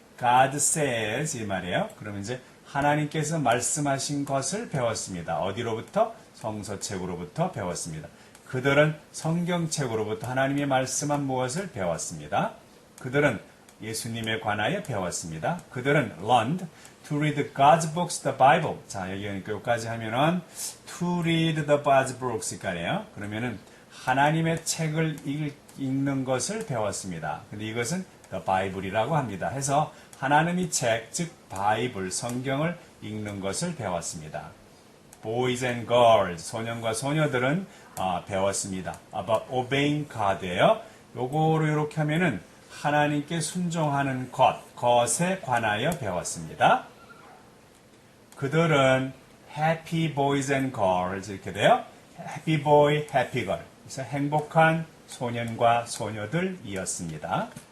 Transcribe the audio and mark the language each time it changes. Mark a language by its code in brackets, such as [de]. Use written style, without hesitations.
[ko] God says 이 말이에요. 그러면 이제 하나님께서 말씀하신 것을 배웠습니다. 어디로부터? 성서책으로부터 배웠습니다. 그들은 성경책으로부터 하나님이 말씀한 무엇을 배웠습니다. 그들은 예수님에 관하여 배웠습니다. 그들은 [en] learned to read God's books, the Bible. [ko] 자, 여기까지 하면은 [en] to read the God's books [ko] 이까네요. 그러면은 하나님의 책을 읽는 것을 배웠습니다. 근데 이것은 the Bible이라고 합니다. 해서 하나님의 책, 즉 바이블, 성경을 읽는 것을 배웠습니다. [en] Boys and girls, [ko] 소년과 소녀들은 배웠습니다. [en] About obeying God예요. [ko] 요거로 이렇게 하면은 하나님께 순종하는 것에 관하여 배웠습니다. 그들은 [en] happy boys and girls [ko] 이렇게 돼요. [en] happy boy, happy girl. [ko] 그래서 행복한 소년과 소녀들이었습니다.